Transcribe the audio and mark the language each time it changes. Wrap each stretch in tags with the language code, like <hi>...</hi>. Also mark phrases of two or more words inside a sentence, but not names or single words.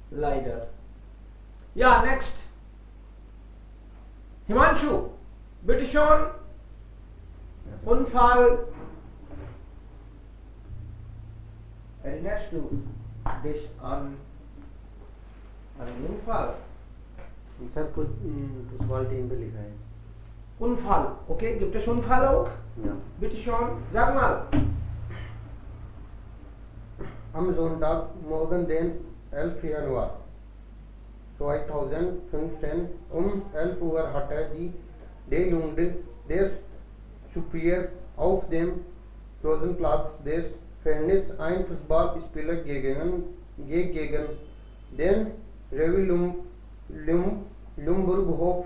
<de>Leider. Ja, next. Himanshu, bitte schon. Unfall. Erinnerst du dich an einen Unfall?</de> <hi>सर</hi> <en>football team</en> <hi>पे लिखा है</hi> <de>Unfall. Okay, gibt es Unfall auch? Ja. Bitte schon. Sag mal. Am Sonntag morgen den 11. Januar 2015 um 11 Uhr hatte die D-Jugend des Superiors auf dem Rosenplatz des Vereins ein Fußballspieler gegen den Revi Lumburghof.</de>